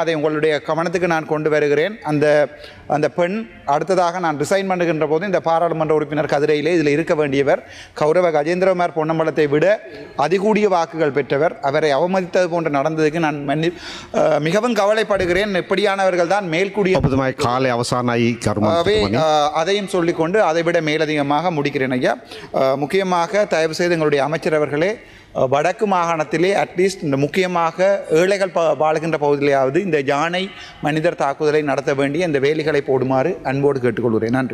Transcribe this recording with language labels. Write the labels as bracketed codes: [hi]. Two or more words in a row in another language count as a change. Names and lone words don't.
[ta] அதை உங்களுடைய கவனத்துக்கு நான் கொண்டு வருகிறேன். அந்த பெண் அடுத்ததாக நான் ரிசைன் பண்ணுகின்ற போது இந்த பாராளுமன்ற உறுப்பினர் கதிரையிலே இதில் இருக்க வேண்டியவர் கௌரவ கஜேந்திரகுமார் பொன்னம்பலத்தை விட அதிகூடிய வாக்குகள் பெற்றவர். அவரை அவமதித்தது போன்று நடந்ததுக்கு நான் மிகவும் கவலைப்படுகிறேன். எப்படியானவர்கள் தான் மேல்கூடிய [si] කාලය අවසානයි කරුමතුමනි. [ta] அதையும் சொல்லிக்கொண்டு அதைவிட மேலதிகமாக முடிக்கிறேன் ஐயா. முக்கியமாக தயவு செய்து எங்களுடைய அமைச்சர் அவர்களே, வடக்கு மாகாணத்திலே அட்லீஸ்ட் இந்த முக்கியமாக ஏழைகள் வாழுகின்ற பகுதியிலேயாவது இந்த யானை மனிதர் தாக்குதலை நடத்த வேண்டிய இந்த வேலிகளை போடுமாறு அன்போடு கேட்டுக்கொள்கிறேன்.